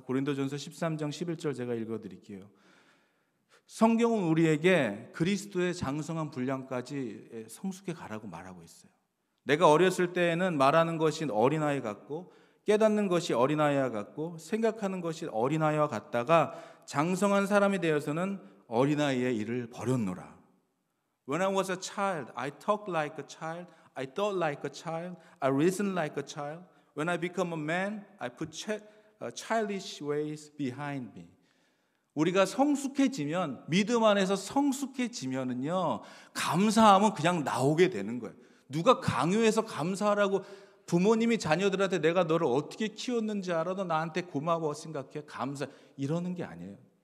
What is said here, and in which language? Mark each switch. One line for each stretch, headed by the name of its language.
Korean: 고린도전서 13장 11절 제가 읽어드릴게요. 성경은 우리에게 그리스도의 장성한 분량까지 성숙해 가라고 말하고 있어요. 내가 어렸을 때에는 말하는 것이 어린아이 같고 깨닫는 것이 어린아이와 같고 생각하는 것이 어린아이와 같다가 장성한 사람이 되어서는 어린아이의 일을 버렸노라.
English: When I was a child, I talked like a child, I thought like a child, I reasoned like a child. When I become a man, I put childish ways behind me.
Korean: 우리가 성숙해지면, 믿음 안에서 성숙해지면은요, 감사함은 그냥 나오게 되는 거예요. 누가 강요해서 감사하라고, 부모님이 자녀들한테 내가 너를 어떻게 키웠는지 알아? 너 나한테 고마워 생각해? 감사, 이러는 게 아니에요.